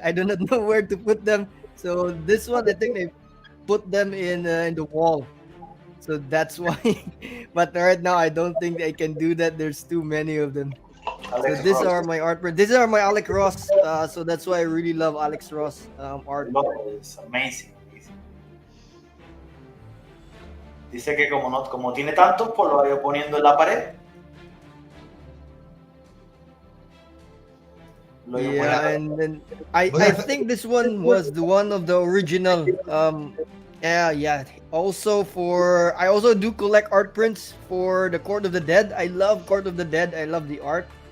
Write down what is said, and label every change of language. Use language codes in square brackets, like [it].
[en] I do not know where to put them. So this one, I think they put them in the wall. So that's why. But right now, I don't think I can do that. There's too many of them. Alex So these Ross. are my art prints. These are my Alex Ross. So that's why I really love Alex Ross art. It's amazing. [es] Dice que como tiene tantos, pues lo ha ido poniendo en la pared. [en] Yeah, and then I think this one was the one of the original. Yeah. Also I also do collect art prints for the Court of the Dead. I love Court of the Dead. I love the art.